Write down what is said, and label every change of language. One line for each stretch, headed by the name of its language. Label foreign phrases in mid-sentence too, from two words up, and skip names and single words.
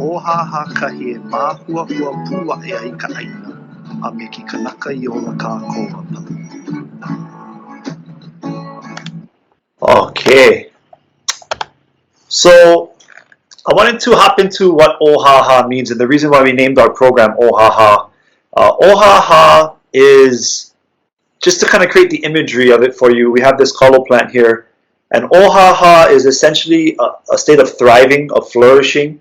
Hawaiian: ʻōhāhā kahi e māhuahua pua e ai ka ʻaina a me ke kanaka I ola kākou a pali.
English: Okay. So I wanted to hop into what Ōhāhā means and the reason why we named our program Ōhāhā. Ōhāhā is, just to kind of create the imagery of it for you, we have this kalo plant here. And Ōhāhā is essentially a state of thriving, of flourishing.